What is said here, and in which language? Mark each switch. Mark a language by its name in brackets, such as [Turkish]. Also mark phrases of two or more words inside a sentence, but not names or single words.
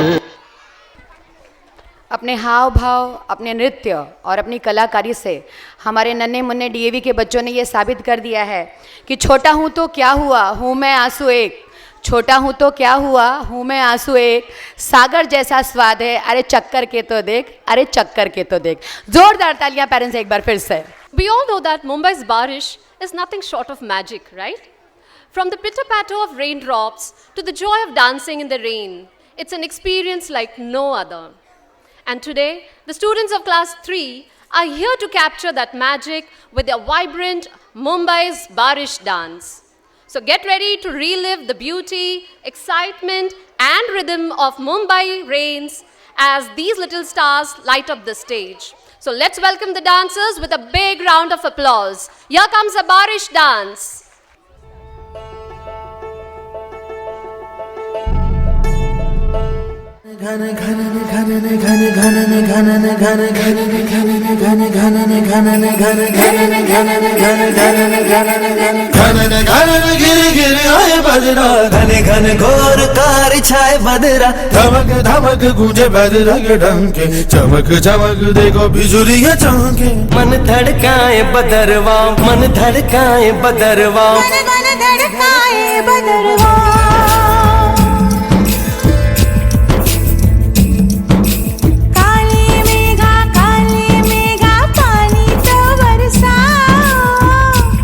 [Hindi] अपने हाव भाव, अपने नृत्य और अपनी कलाकारी से हमारे नन्हे मुन्ने डीएवी के बच्चों ने ये साबित कर दिया है कि छोटा हूँ तो क्या हुआ, हूँ मैं आंसू एक। छोटा हूँ तो क्या हुआ, हूँ मैं आंसू एक। सागर जैसा स्वाद है, अरे चक्कर के तो देख, अरे चक्कर के तो देख। जोरदार तालियां पेरेंट्स एक बार फिर से। [English] We all know that Mumbai's barish is nothing short of magic, right? From the pitter-patter of raindrops to the joy of dancing in the rain, it's an experience like no other. And today, the students of class 3 are here to capture that magic with their vibrant Mumbai's barish dance. So get ready to relive the beauty, excitement, and rhythm of Mumbai rains as these little stars light up the stage. So let's welcome the dancers with a big round of applause. Here comes the barish dance. [Hindi] घन घन घन घन घन घन घन घन घन गिर गिर आए बजरा घने घने घोर कार छाए बदरा धमक धमक गूंजे बजरा के डंके चमक चमक देखो बिजुलियां चमके मन धड़काए बदरवा मन धड़काए बदरवा धड़काए बदरवा काले मेघा पानी तो बरसाओ